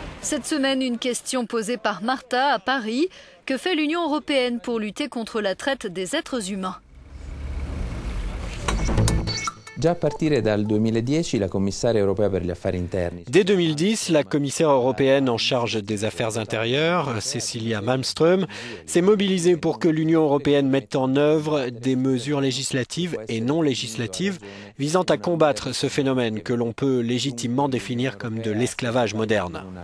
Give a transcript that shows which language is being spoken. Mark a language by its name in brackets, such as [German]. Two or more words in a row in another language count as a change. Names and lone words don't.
[French] Cette semaine, une question posée par Martha à Paris. Que fait l'Union européenne pour lutter contre la traite des êtres humains ? [Italian] Già a partire dal 2010 la commissaria europea per gli affari interni. [French] Dès 2010, la commissaire européenne en charge des affaires intérieures, Cecilia Malmström, s'est mobilisée pour que l'Union européenne mette en œuvre des mesures législatives et non législatives visant à combattre ce phénomène que l'on peut légitimement définir comme de l'esclavage moderne.